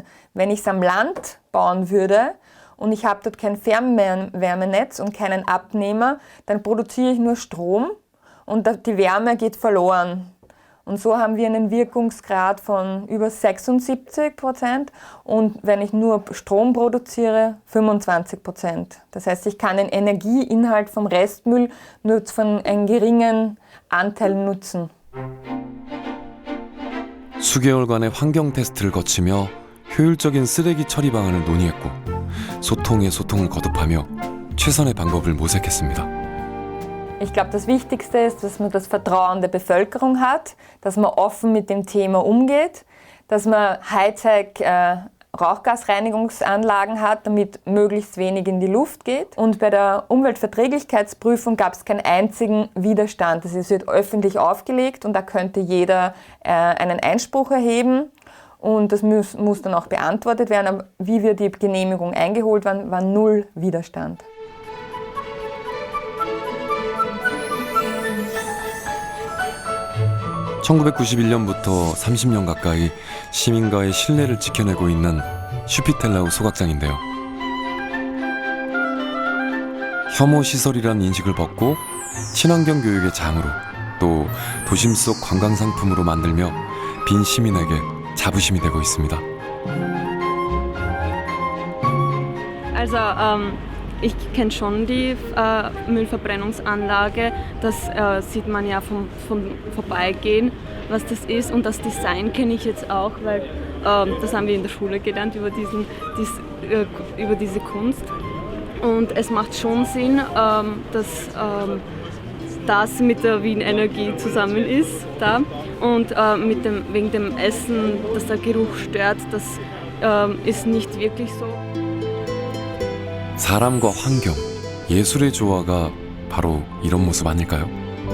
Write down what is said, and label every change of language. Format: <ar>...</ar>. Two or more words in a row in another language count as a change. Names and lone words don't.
<de>Wenn ich es am Land bauen würde und ich habe dort kein Fernwärmenetz und keinen Abnehmer, dann produziere ich nur Strom und die Wärme geht verloren. Und so haben wir einen Wirkungsgrad von über 76% und wenn ich nur Strom produziere, 25%. Das heißt, ich kann den Energieinhalt vom Restmüll nur von einem geringen Anteil nutzen.</de> <ko>수개월간의 환경 테스트를 거치며 효율적인 쓰레기 처리 방안을 논의했고 소통에 소통을 거듭하며 최선의 방법을 모색했습니다.</ko> <de>Ich glaube, das Wichtigste ist, dass man das Vertrauen der Bevölkerung hat, dass man offen mit dem Thema umgeht, dass man Hightech-Rauchgasreinigungsanlagen hat, damit möglichst wenig in die Luft geht. Und bei der Umweltverträglichkeitsprüfung gab es keinen einzigen Widerstand. Es wird öffentlich aufgelegt und da könnte jeder einen Einspruch erheben. Und das muss dann auch beantwortet werden. Aber wie wir die Genehmigung eingeholt waren, war null Widerstand.</de> <ko>(1991년부터) 30년 가까이 시민과의 신뢰를 지켜내고 있는 슈피텔라우 소각장인데요. 혐오 시설이란 인식을 벗고 친환경 교육의 장으로 또 도심 속 관광 상품으로 만들며 빈 시민에게 자부심이 되고 있습니다.</ko> <de>Also ich kenne schon die Müllverbrennungsanlage, das sieht man ja vom Vorbeigehen, was das ist. Und das Design kenne ich jetzt auch, weil das haben wir in der Schule gelernt über diese Kunst. Und es macht schon Sinn, dass das mit der Wien Energie zusammen ist. Da. Und wegen dem Essen, dass der Geruch stört, das ist nicht wirklich so.</de> <ko>사람과 환경, 예술의 조화가 바로 이런 모습 아닐까요?</ko>